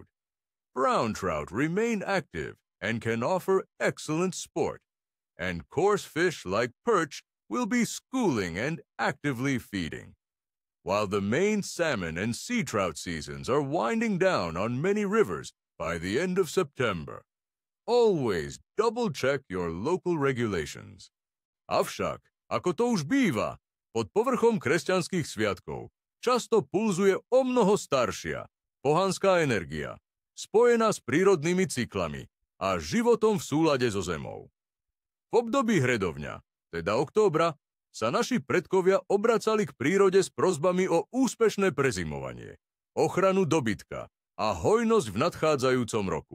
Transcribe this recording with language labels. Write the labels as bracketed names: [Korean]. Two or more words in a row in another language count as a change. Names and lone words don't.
[English] Brown trout remain active and can offer excellent sport, and coarse fish like perch will be schooling and actively feeding. While the main salmon and sea trout seasons are winding down on many rivers by the end of September. Always double-check your local regulations. [Slovak] Avshak, ako to už býva. Pod povrchom kresťanských sviatkov často pulzuje omnoho staršia, pohanská energia, spojená s prírodnými cyklami a životom v súlade so zemou. V období hredovňa, teda októbra, sa naši predkovia obracali k prírode s prosbami o úspešné prezimovanie, ochranu dobytka a hojnosť v nadchádzajúcom roku.